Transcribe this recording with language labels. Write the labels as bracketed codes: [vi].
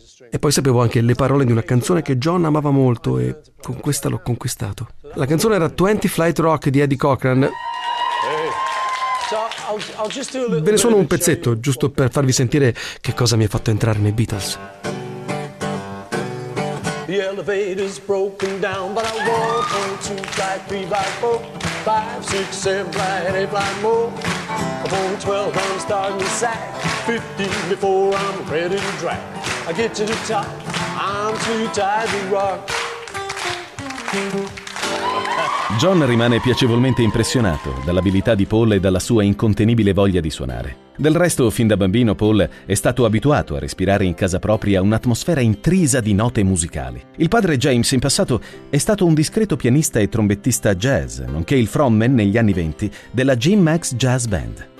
[it] E poi sapevo anche le parole di una canzone che John amava molto e con questa l'ho conquistato. La canzone era 20 Flight Rock di Eddie Cochran. Ve ne suono un pezzetto, giusto per farvi sentire che cosa mi ha fatto entrare nei Beatles. [en] The elevator's broken down, but I walk on 2, 5, 3, 4, 5, 6, 7, 8, 9, 10, 11, 12. I'm on 12, I'm starting to sag. 15 before I'm ready to drag. I get to the top, I'm too tired to rock. [it] John rimane piacevolmente impressionato dall'abilità di Paul e dalla sua incontenibile voglia di suonare. Del resto, fin da bambino, Paul è stato abituato a respirare in casa propria un'atmosfera intrisa di note musicali. Il padre James, in passato, è stato un discreto pianista e trombettista jazz, nonché il frontman negli anni 20 della Jim Max Jazz Band.